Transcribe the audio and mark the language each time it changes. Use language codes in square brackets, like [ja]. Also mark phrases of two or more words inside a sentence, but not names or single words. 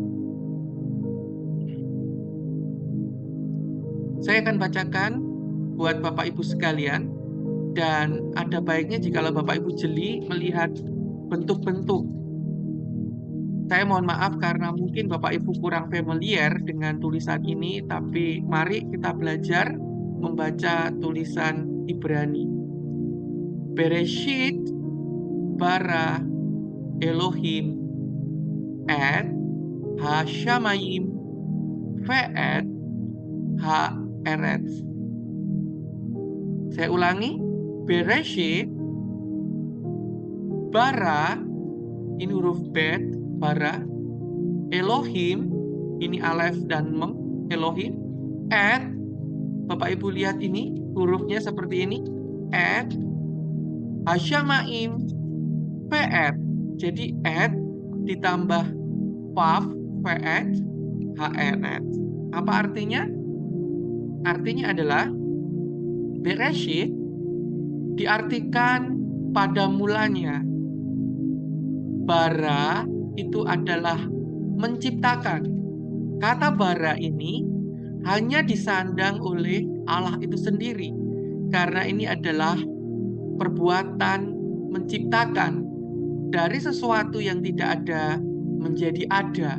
[id] Saya akan bacakan buat Bapak Ibu sekalian, dan ada baiknya jika Bapak Ibu jeli melihat bentuk-bentuk. Saya mohon maaf karena mungkin Bapak Ibu kurang familiar dengan tulisan ini, tapi mari kita belajar membaca tulisan Ibrani. [he] בראשית ברא אלהים את השמים ואת הארץ. [id] Saya ulangi, [he] בראשית ברא, [id] ini huruf bet, bara, Elohim, ini alef dan mem, Elohim, et, Bapak Ibu lihat ini, hurufnya seperti ini, [he] את, השמים, ואת. [id] Jadi et ditambah vav, [he] ואת, הארץ. [id] Apa artinya? Artinya adalah Bereshit diartikan pada mulanya. Bara itu adalah menciptakan. Kata bara ini hanya disandang oleh Allah itu sendiri, karena ini adalah perbuatan menciptakan dari sesuatu yang tidak ada menjadi ada.